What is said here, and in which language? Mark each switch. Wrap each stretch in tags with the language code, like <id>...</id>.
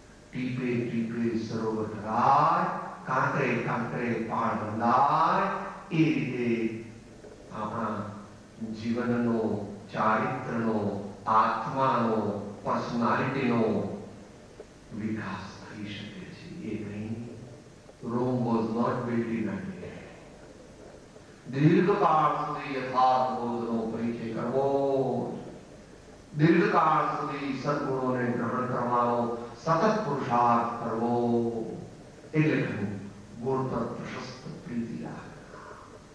<gu>ટીપે ટીપે સરોવર ભરાય, કાંકરે કાંકરે પાળ બંધાય. એ રીતે આપણા જીવનનો, ચારિત્રનો, આત્માનો, પર્સનાલિટીનો વિકાસ થઈ શકે છે. એ નહીં.</gu> <en>Rome was not built in a day.</en> <gu>દીર્ઘકાળ સુધી યથાર્થ બોધનો પરિચય કરવો, દીર્ઘકાળ સુધી સદગુણોને ગ્રહણ કરવાનો સતત પુરુષાર્થ કરવો, એટલે કહ્યું ગુણ પર પ્રશસ્ત પ્રીતિ રાખવી.</gu>